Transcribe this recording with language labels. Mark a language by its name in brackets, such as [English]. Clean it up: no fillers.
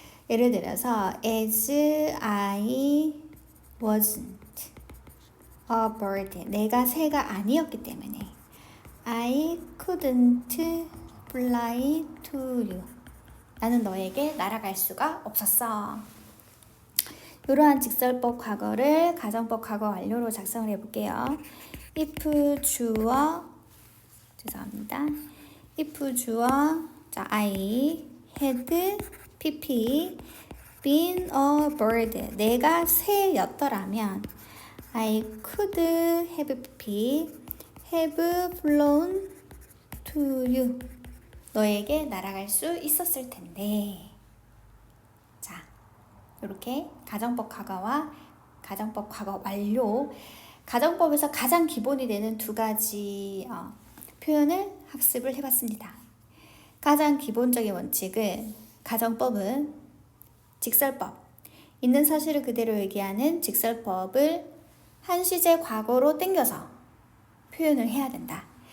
[English] 예를 들어서 as I wasn't a bird [Korean] 내가 새가 아니었기 때문에 [English] I couldn't fly to you [Korean] 나는 너에게 날아갈 수가 없었어. 이러한 직설법 과거를 가정법 과거 완료로 작성을 해볼게요. if 주어 죄송합니다. [English] if [Korean] 주어 자 [English] I had pp been a bird [Korean] 내가 새였더라면 [English] I could have pp have flown to you [Korean] 너에게 날아갈 수 있었을 텐데. 자, 이렇게 가정법 과거와 가정법 과거 완료 가정법에서 가장 기본이 되는 두 가지 표현을 학습을 해봤습니다. 가장 기본적인 원칙은 가정법은 직설법, 있는 사실을 그대로 얘기하는 직설법을 한 시제 과거로 땡겨서 표현을 해야 된다.